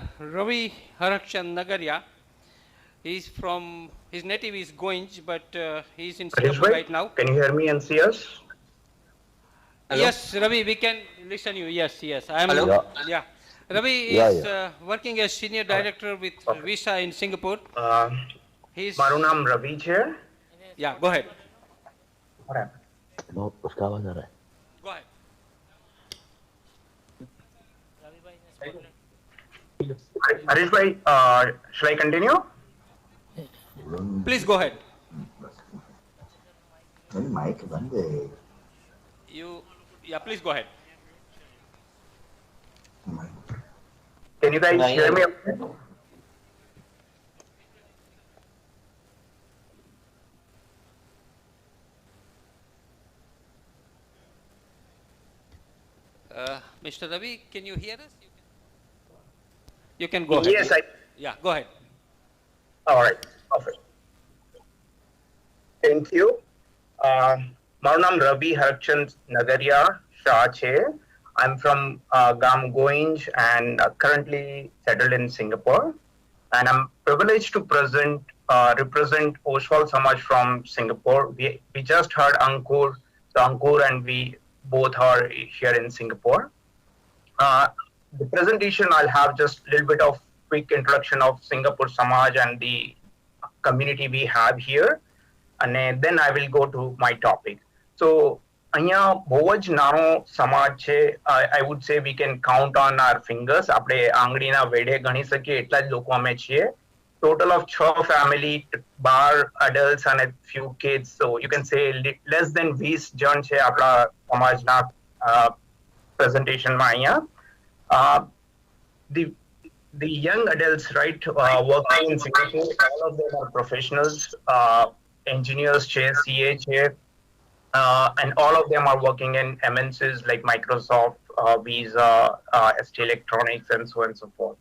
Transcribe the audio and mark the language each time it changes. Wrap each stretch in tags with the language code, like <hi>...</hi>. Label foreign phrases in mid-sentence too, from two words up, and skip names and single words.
<en>Ravi Harakshan Nagaria. He's from, his native is Goenj, but he's in Singapore right now. Can you hear me and see us? Hello? Yes, Ravi, we can listen you. Yes, yes. I am. Hello? Yeah. Ravi is working as senior director with Visa in Singapore. He's.</en> <hi>मारू नाम रवि है.</hi> <en>Yeah, go ahead.</en> <hi>नो उसका आवाज आ रहा है.</hi> <en>Go ahead. Harish bhai, shall I continue? Please go ahead.</en> <hi>माइक बंद है.</hi> <en>Yeah, please go ahead. Can you guys hear me? Mr. Ravi, can you hear us? You can go ahead. Yes, Yeah, go ahead. All right, perfect. Thank you.</en> <gu>મારું નામ રવિ હરચંદ નગરિયા શાહ છે.</gu> <en>I'm from Gam Goenj and currently settled in Singapore. And I'm privileged to represent Oshwal Samaj from Singapore. We just heard Ankur, so Ankur and we both are here in Singapore. The presentation, I'll have just a little bit of quick introduction of Singapore Samaj and the community we have here. And then I will go to my topic. So,</en> <gu>અહીંયા બહુ જ નાનો સમાજ છે.</gu> <en>I would say we can count on our fingers.</en> <gu>આપણે આંગળીના વેઢે ગણી શકીએ એટલા જ લોકો અમે છીએ.</gu> <en>Total of 6 family, 12 adults and a few kids. So you can say less than 20</en> <gu>જણ છે આપણા સમાજના</gu> <en>presentationમાં અહીંયા. The young adults, right, working in Singapore, all of them are professionals, engineers, CA, and all of them are working in MNCs like Microsoft, Visa, ST Electronics, and so on and so forth.</en>